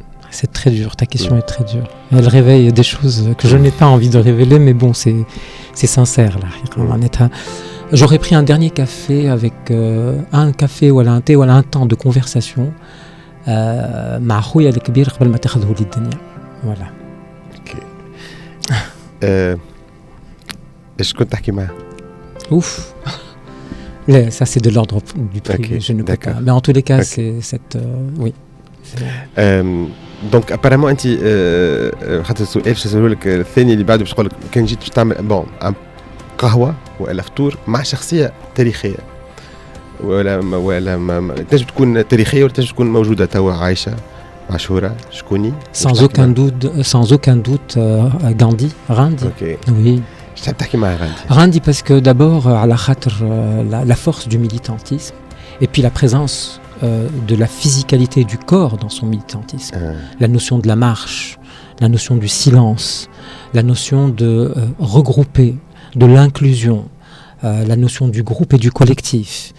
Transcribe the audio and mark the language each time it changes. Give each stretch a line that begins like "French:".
French: C'est très dur, ta question est très dure. Elle réveille des choses que je n'ai pas envie de révéler, mais bon, c'est sincère là. J'aurais pris un dernier café avec un café ou un thé ou un temps de conversation.
Arabic: مع خويا الكبير قبل ما تاخذه لي الدنيا.
French: Voilà. اوكي.
Arabic: ايش كنت تحكي معاه؟ Ouf.
French: Là, ça c'est de l'ordre du privé, okay, je ne peux pas. Mais en tous les cas, c'est cette oui.
Arabic: دونك ابارامون انت خاطر السؤال باش نسالو لك الثاني اللي بعده باش نقول لك كان جيت باش تعمل بون قهوه ولا فطور مع شخصيه تاريخيه ولا تنجم تكون تاريخيه ولا تنجم تكون موجوده توا عايشه مشهوره شكوني؟
French: sans aucun doute Gandhi. Okay. Oui. Je t'ai تحكي مع Gandhi parce que d'abord
Arabic: على خاطر
French: la force du militantisme et puis la présence de la physicalité du corps dans son militantisme. La notion de la marche, la notion du silence, la notion de regrouper, de l'inclusion, la notion du groupe et du collectif.